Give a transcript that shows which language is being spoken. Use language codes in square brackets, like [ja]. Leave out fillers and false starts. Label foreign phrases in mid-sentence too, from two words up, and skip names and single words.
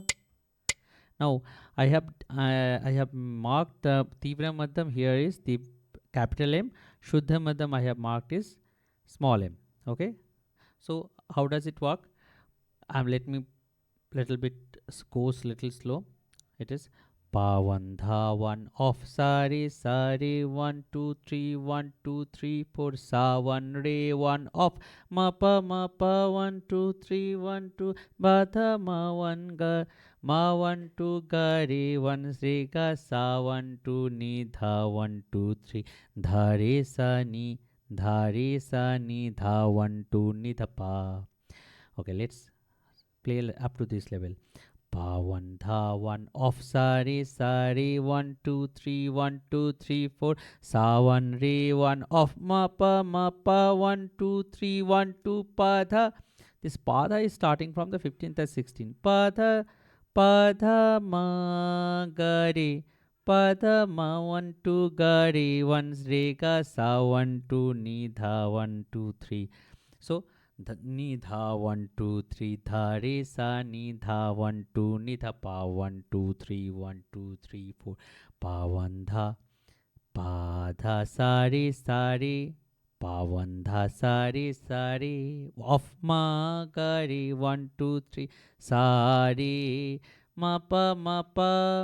[en] Now I have marked the Tivra Madhyam. Here is the capital M. Shuddha Madhyam I have marked is small m. Okay. So how does it work? Let me little bit goes little slow. It is Pavan dhavan of sare sare 1 2 3 1 2 3 4 savan re 1 of mapa 1 2 3 1 2 batha ma 1 ga ma 1 2 ga re 1 re ga sa 1 2 ni dha 1 2 3 dha re sa ni dha 1 2 ni dha pa. Okay, let's play up to this level. Pavan dhavan of sare sare 1 2 3 1 2 3 4 savan re 1 of mapa 1 2 3 1 2 pada. This pada is starting from the 15th and 16th. Pada ma gare pada ma 1 2 gare 1 re ga sa 1 2 ni dha 1 2 3. So ni dha 1 2 3 dha re sa ni dha 1 2 ni dha pa 1 2 3 1 2 3 4 pavan dha pa dha sa re pavan dha sa re of ma ga re 1 2 3 sa re ma pa.